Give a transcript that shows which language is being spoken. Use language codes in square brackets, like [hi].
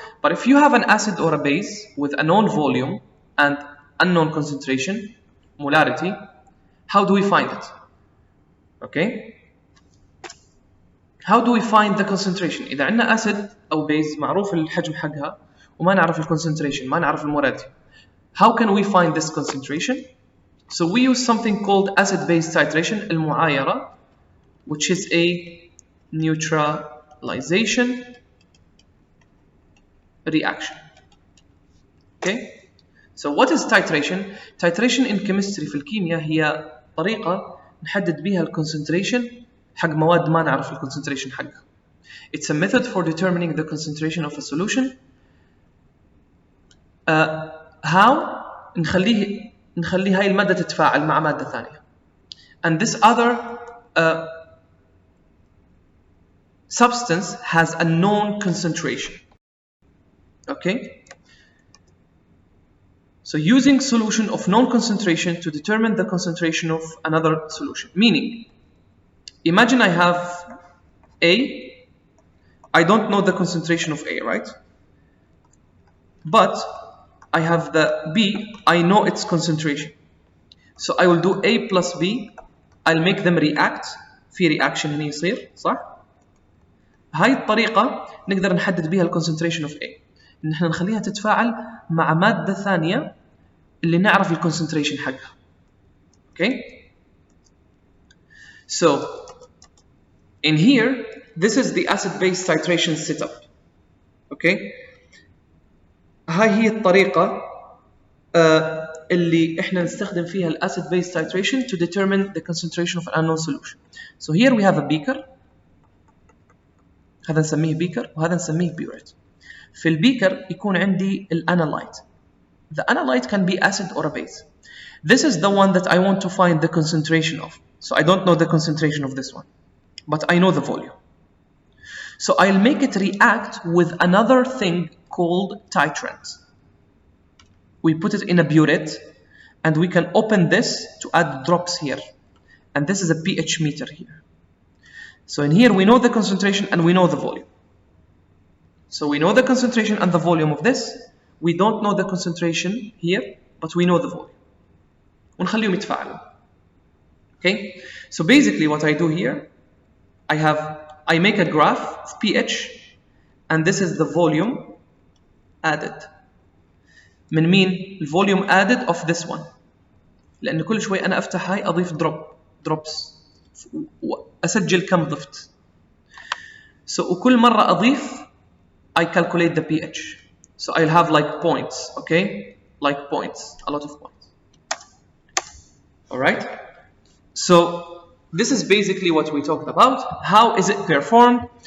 [en] But if you have an acid or a base with a known volume and unknown concentration, molarity, how do we find it? Okay? How do we find the concentration? [ar] إذا عندنا acid أو base معروف الحجم حقها وما نعرف الconcentration، ما نعرف المولاريتي. [en] How can we find this concentration? So we use something called acid-base titration, [ar] المعايرة, [en] which is a neutralization reaction. Okay? So what is titration? Titration in chemistry [ar] في الكيمياء هي طريقة نحدد بها الكونسنتريشن حق مواد ما نعرف الكونسنتريشن حقها. [en] It's a method for determining the concentration of a solution. [ar] How نخلي هاي المادة تتفاعل مع مادة ثانية. [en] And this other substance has a known concentration. Okay? So using solution of known concentration to determine the concentration of another solution. Meaning, imagine I have A, I don't know the concentration of A, right? But I have the B, I know its concentration. So I will do A plus B, I'll make them react. [ar] في reaction هنا يصير، صح؟ هاي الطريقة نقدر نحدد بها concentration of A. إن إحنا نخليها تتفاعل مع مادة ثانية اللي نعرف concentration حقها. [en] Okay? So in here, this is the acid-base titration setup. Okay? [ar] هاي هي الطريقة اللي إحنا نستخدم فيها [en] acid-base titration to determine the concentration of an unknown solution. So here we have a beaker. [ar] هذا نسميه beaker وهذا نسميه burette. في البيكر يكون عندي الانالايت. [en] The analyte can be acid or a base. This is the one that I want to find the concentration of. So I don't know the concentration of this one, but I know the volume. So I'll make it react with another thing called titrant. We put it in a burette and we can open this to add drops here. And this is a pH meter here. So in here we know the concentration and we know the volume. So we know the concentration and the volume of this. We don't know the concentration here, but we know the volume. [ar] ونخليهم يتفاعلوا. Okay? [en] So basically what I do here, I make a graph of pH and this is the volume added. [ar] من مين؟ [en] الvolume added of this one. [ar] لأن كل شوي أنا أفتح هاي أضيف drops وأسجل كم ضفت. [en] So [ar] وكل مرة أضيف [en] I calculate the pH. So I'll have like points, okay? Like points, a lot of points. Alright? So this is basically what we talked about. How is it performed?